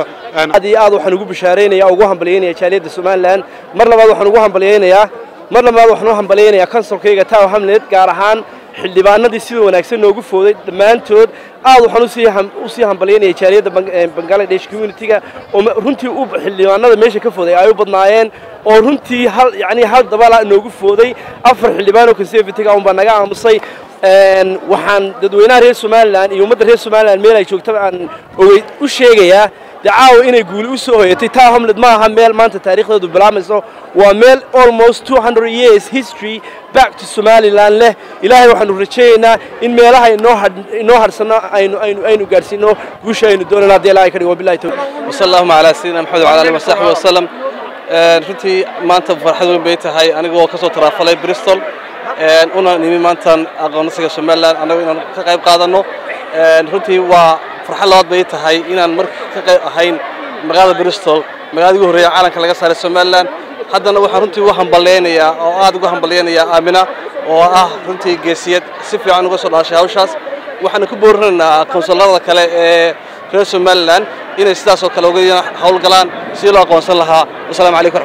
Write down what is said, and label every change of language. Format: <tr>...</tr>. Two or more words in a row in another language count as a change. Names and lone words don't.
<so>aad iyo aad waxaan ugu bishaareynaa ugu hambalyeynaya jaaliyadda Somaliland mar labaad waxaan ugu hambalyeynaa councilkayga Tower Hamlet gaar ahaan xildhibaanadii sida wanaagsan noogu fooday dhammaantood aad waxaan u sii hambalyeynaya jaaliyadda Bangladesh community-ga oo runtii u xildhibaanada meesha ka fooday ay u badnaayeen oo runtii hal dabala noogu fooday 4 xildhibaan oo conservative-ga oo naga aamusay waxaan dadweynaha reer Somaliland iyo ummadda reer Somaliland meel ay joogto aan u sheegayaa dacaawo inay guuli u soo hoyatay Tower Hamlet ma aha meel maanta taariikhdeedu bilaamayso waa meel</so> <en>almost 200 years history back to</en> <so>Somaliland leh ilaahay waxaanu rajaynaynaa in meelaha inoo harsano aynu gaarsiino guusha aynu doonayna hadii ilaahay ka dhigo</so> <ar>بالله التوفيق صلى الله على سيدنا محمد وعلى آله وصحبه وسلم</ar> <so>runtii maanta farxad weyn bay tahay anigoo ka soo taraafalay Bristol una nimi maanta aqoonsiga Somaliland anagu inaan ka qayb qaadano runtii waa farxad labaad bay tahay inaan marka ka qayb ahayn magaalada Bristol magaalada ugu horeeyay caalamka laga saaray Somaliland haddana waxaan runtii u hambaleynayaa oo aad ugu hambaleynayaa Aamina oo ah runtii geesiyad si fiican uga soo dhaashay hawshaas waxaan ku boorinaynaa konsularada kale ee reer Somaliland inay sidaas oo kale uga hawlgalaan si loo aqoonsan lahaa</so> <ar>السلام عليكم</ar>